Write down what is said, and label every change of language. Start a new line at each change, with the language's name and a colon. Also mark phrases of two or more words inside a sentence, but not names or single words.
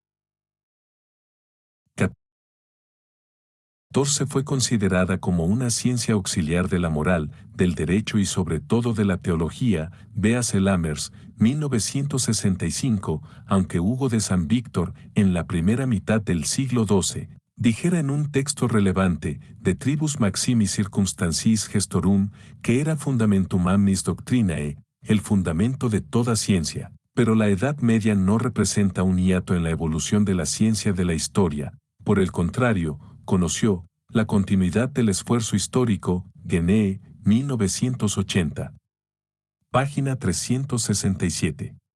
Spanish: XIV fue considerada como una ciencia auxiliar de la moral, del derecho y sobre todo de la teología, véase Lammers, 1965, aunque Hugo de San Víctor, en la primera mitad del siglo XII, dijera en un texto relevante, de Tribus Maximi Circumstantiis Gestorum, que era
Latin: Fundamentum Amnis Doctrinae,
Spanish: el fundamento de toda ciencia. Pero la Edad Media no representa un hiato en la evolución de la ciencia de la historia, por el contrario, conoció la continuidad del esfuerzo histórico, Genee, 1980. Página 367.